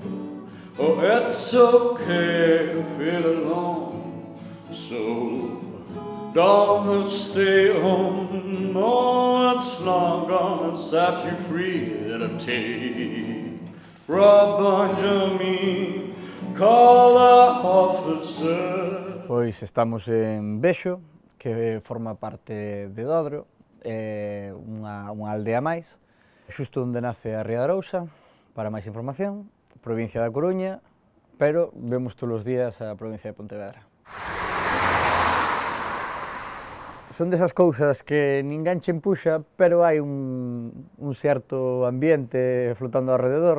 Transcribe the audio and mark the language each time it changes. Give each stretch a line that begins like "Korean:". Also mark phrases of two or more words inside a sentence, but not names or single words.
English: Oh, it's okay to feel alone. So don't stay home. No, it's not gonna set you free. It'll take Rob Benjamin, call the officer.
Galician: Pois estamos en Bexo, que forma parte de Dodro, unha aldea máis, xusto onde nace a Ría de Arousa. Para máis información, provincia da Coruña, pero vemos todos os días a provincia de Pontevedra. Son desas cousas que ninguén che empuxa, pero hai un certo ambiente flotando alrededor.